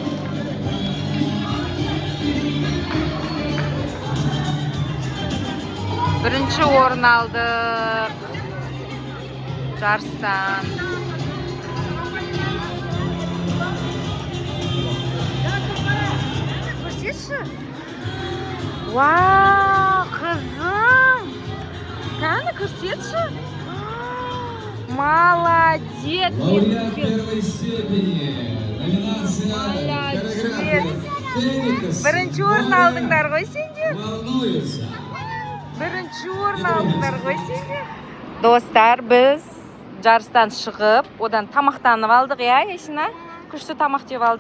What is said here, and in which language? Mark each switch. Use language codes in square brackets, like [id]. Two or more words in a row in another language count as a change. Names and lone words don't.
[kk] Бірінші орын алдық жарыстан. Көрсетші? Вау, қызым! Көрсетші? [ru] Молодец! Лауреат первой степени. Номинация «Хореография». [kk] Бірінші орын алдыңдар ғой сендер? [ru] Волнуются. [kk] Бірінші орын алдыңдар ғой сендер? Достар, біз жарыстан шығып, одан тамақтанып алдық, я, Ясина? Күшті тамақ жеп алдық.